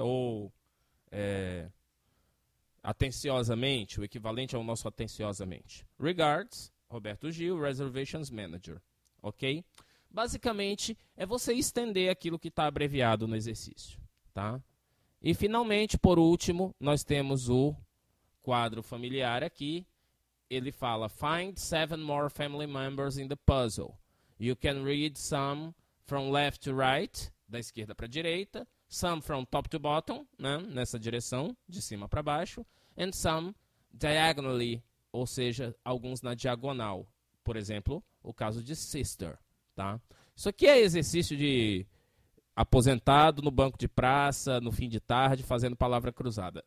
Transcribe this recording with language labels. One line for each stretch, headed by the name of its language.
Portuguese: Ou atenciosamente, o equivalente ao nosso atenciosamente.
English: Regards, Roberto Gil, Reservations Manager. Ok?
Portuguese: Basicamente, é você estender aquilo que está abreviado no exercício. Tá? E, finalmente, por último, nós temos o quadro familiar aqui. Ele fala,
English: find 7 more family members in the puzzle. You can read some from left to right,
Portuguese: da esquerda para a direita,
English: some from top to bottom,
Portuguese: né, nessa direção, de cima para baixo,
English: and some diagonally,
Portuguese: ou seja, alguns na diagonal. Por exemplo, o caso de sister. Tá? Isso aqui é exercício de aposentado no banco de praça, no fim de tarde, fazendo palavra cruzada.